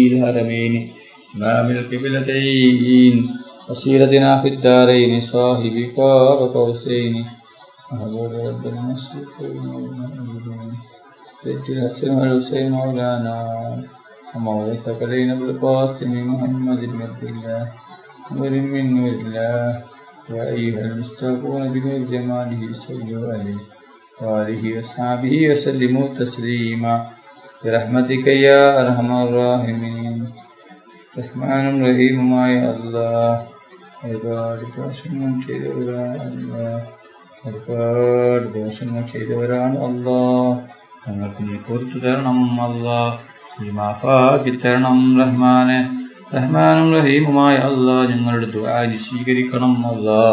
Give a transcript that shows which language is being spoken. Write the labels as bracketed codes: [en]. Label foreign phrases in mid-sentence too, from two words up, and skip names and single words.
[ar] الهرمين إمام القبلتين وسيلتنا في الدارين صاحب قاب قوسين محبوب رب المشرقين والمغربين سيد الحسن والحسين مولانا ومولى الثقلين بالقاسم محمد بن عبد الله نور من نور الله يا أيها المشتاقون بنور جماله صلوا عليه وآله وصحبه وسلموا تسليما برحمتك يا أرحم الراحمين رحمن رحيم ما يا الله [ml] ഒരുപാട് ദോഷങ്ങൾ ചെയ്തവരാണ് അല്ലാഹ് ഒരുപാട് ദോഷങ്ങൾ ചെയ്തവരാണ് അല്ലാഹ് ഞങ്ങൾക്ക് നീ പുറത്തു തരണം അല്ലാഹ് നീ മാഫാക്കി തരണം റഹ്മാനെ റഹ്മാനും റഹീമുമായ അല്ലാഹ് ഞങ്ങളുടെ ദുആ സ്വീകരിക്കണം അല്ലാഹ്